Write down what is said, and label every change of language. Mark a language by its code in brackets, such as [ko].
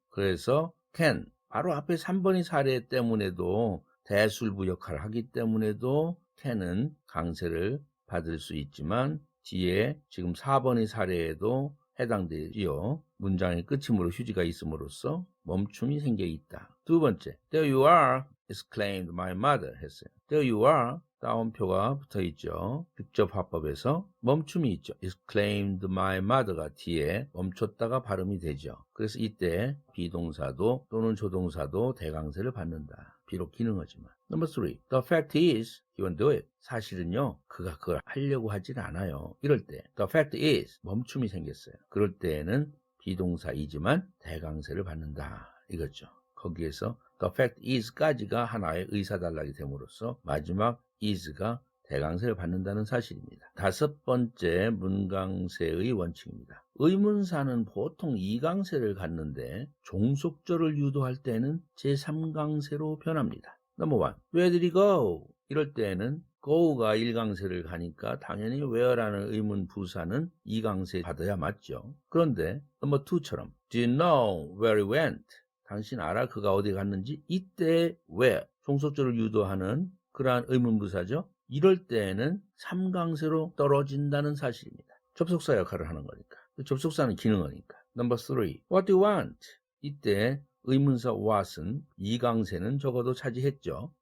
[ko] 그래서 can, 바로 앞에 3번의 사례 때문에도 대술부 역할을 하기 때문에도 can은 강세를 받을 수 있지만 뒤에 지금 4번의 사례에도 해당되지요. 문장의 끝이므로 휴지가 있음으로써 멈춤이 생겨 있다. 두 번째, [en] There you are, exclaimed my mother [ko] 했어요. [en] There you are, [ko] 따옴표가 붙어 있죠. 직접 화법에서 멈춤이 있죠. [en] exclaimed my mother [ko] 가 뒤에 멈췄다가 발음이 되죠. 그래서 이때 비동사도 또는 조동사도 대강세를 받는다. 비록 기능어지만. [en] Number 3. The fact is, he won't do it. [ko] 사실은요, 그가 그걸 하려고 하진 않아요. 이럴 때, [en] the fact is, [ko] 멈춤이 생겼어요. 그럴 때에는 비동사이지만 대강세를 받는다. 이거죠. 거기에서 [en] the fact is [ko] 까지가 하나의 의사단락이 됨으로써 마지막 is가 대강세를 받는다는 사실입니다. 다섯 번째 문강세의 원칙입니다. 의문사는 보통 2강세를 갖는데 종속절을 유도할 때는 제3강세로 변합니다. [en] Number 1. Where did he go? [ko] 이럴 때는 go가 1강세를 가니까 당연히 where라는 의문 부사는 2강세 받아야 맞죠. 그런데 [en] Number 2처럼 Do you know where he went? [ko] 당신 알아? 그가 어디 갔는지? 이때 where 종속절을 유도하는 그러한 의문부사죠. 이럴 때에는 3강세로 떨어진다는 사실입니다. 접속사 역할을 하는 거니까. 접속사는 기능어니까. [en] Number 3. What do you want? [ko] 이때 의문사 what은 2강세는 적어도 차지했죠.